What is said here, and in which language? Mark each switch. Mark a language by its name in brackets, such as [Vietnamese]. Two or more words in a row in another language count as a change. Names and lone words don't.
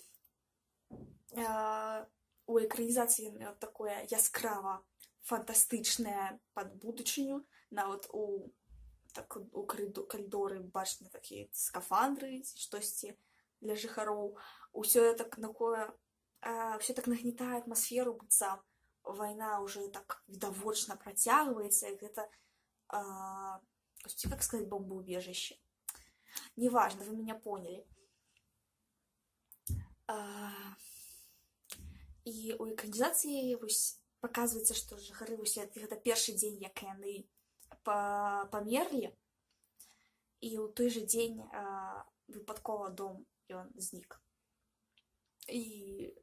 [Belarusian] У экранізацыі такое яскрава фантастычнае пад будучыню, нават у калідоры бачны такія скафандры ці штосьці для жыхароў. Усё так нагнетае атмасферу, быццам вайна ўжо так відавочна працягваецца, і гэта, [Russian] как сказать, бомбоубежище. Неважно, вы меня поняли. [Belarusian] І у экранізацыі паказваецца, што жыхары гэта першы дзень, як яны памерлі, і ў той жа дзень выпадкова дом ён знік.